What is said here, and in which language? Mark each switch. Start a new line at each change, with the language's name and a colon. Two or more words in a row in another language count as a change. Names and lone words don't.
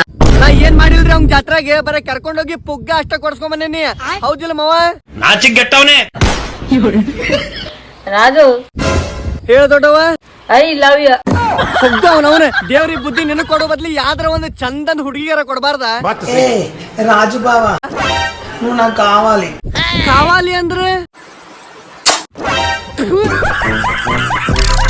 Kannada: ನಾ ಏನ್ ಮಾಡಿಲ್ರಿ ಅವ್ನ ಜಾತ್ರೆಗೆ, ಬರೀ ಕರ್ಕೊಂಡೋಗಿ ಪುಗ್ಗ ಅಷ್ಟ ಕೊಡ್ಸ್ಕೊಂಡ್ ಬಂದೇನಿ. ಹೌದಿಲ್ಲ ಮಾವ? ನಾಚಿಗೆಟ್ಟವನೇ. ರಾಜು, ಹೇಳ ದೊಡ್ಡವ.
English: I love you.
Kannada: ಪುಗ್ಗ ಅವನವನ ದೇವ್ರಿಗೆ ಬುದ್ಧಿ ನಿನಗ್ ಕೊಡೋ ಬದ್ಲಿ ಯಾವ್ದ್ರ ಒಂದು ಚಂದನ್ ಹುಡುಗಿಯರ ಕೊಡಬಾರ್ದ?
Telugu: రాజు బావా నువ్వు నాకు కావాలి.
Kannada: ಕಾವಾಲಿ ಅಂದ್ರೆ